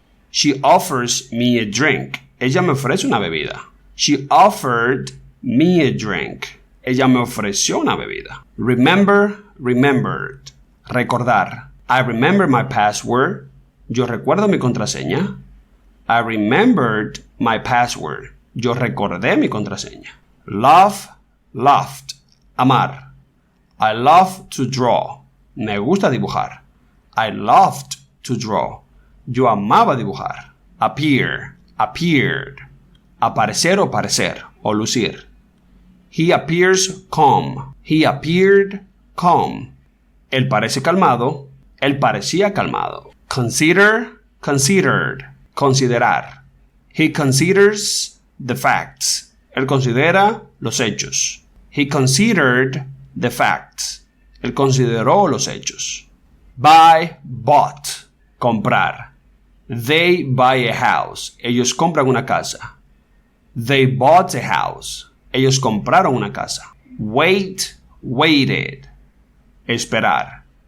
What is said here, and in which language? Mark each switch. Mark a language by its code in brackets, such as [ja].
[en] She offers me a drink. [es] Ella me ofrece una bebida. [en] She offered me a drink. [es] Ella me ofreció una bebida. [en] Remember, remembered. [es] Recordar. [en] I remember my password. [es] Yo recuerdo mi contraseña. [en] I remembered my password. [es] Yo recordé mi contraseña. [en] Love, loved. Amar. I love to draw. [es] Me gusta dibujar. [en] I loved to draw. [es] Yo amaba dibujar. [en] Appear, appeared. [es] Aparecer o parecer, o lucir. [en] He appears calm. He appeared calm. [es] Él parece calmado. Él parecía calmado. [en] Consider, considered. [es] Considerar. [en] He considers the facts. [es] Él considera los hechos. [en] He considered the facts. [es] Él consideró los hechos. [en] Buy, bought. Comprar. They buy a house. [es] Ellos compran una casa. [en] They bought a house. [es] Ellos compraron una casa. [en] Wait, waited. Esperar.